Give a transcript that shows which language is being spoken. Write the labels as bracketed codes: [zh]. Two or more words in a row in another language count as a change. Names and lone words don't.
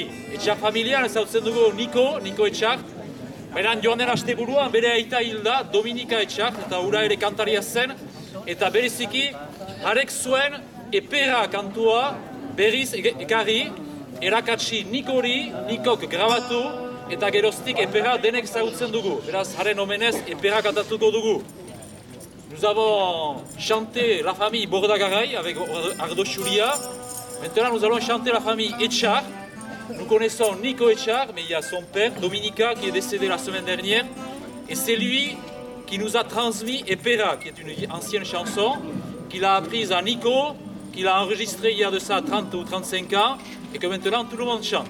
[eu] Etxar familian ezautzen dugu Niko Etxar. Beran joan den asteburuan bere aita hilda, Dominika Etxar, eta ura ere kantaria zen. Eta bereziki, harek zuen epera kantua berriz ekarri, erakatsi Nikok grabatu, eta geroztik epera denek ezagutzen dugu. Beraz, haren omenez epera kantatuko dugu. [fr] Nous avons chanté la famille Bordagaray avec Ardo Xuria. Maintenant, nous allons chanter la famille Etxar. Nous connaissons Niko Etxar, mais il y a son père, Dominika, qui est décédé la semaine dernière. Et c'est lui qui nous a transmis Epera, qui est une ancienne chanson, qu'il a apprise à Niko, qu'il a enregistrée il y a de ça 30 ou 35 ans, et que maintenant tout le monde chante.